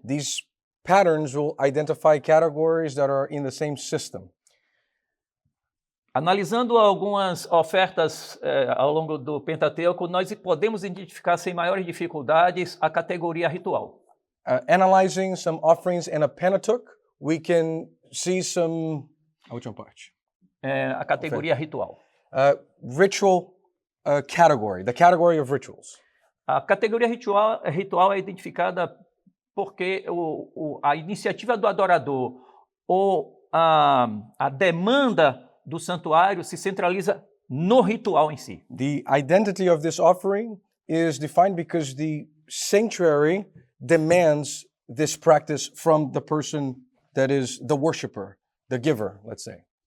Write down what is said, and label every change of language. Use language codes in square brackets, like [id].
[en] These patterns will identify categories that are in the same system. [pt] Analisando algumas ofertas ao longo do Pentateuco, nós podemos identificar sem maiores dificuldades a categoria ritual. [en] Analyzing some offerings in a Pentateuch, we can see some. [pt] A última parte. A categoria ritual. [en] Ritual category, the category of rituals. [pt] A categoria ritual é identificada porque a iniciativa do adorador ou a demanda do santuário se centraliza no ritual em si. [en] The identity of this offering is defined because the sanctuary demands this practice from the person that is the worshiper, the giver, let's say.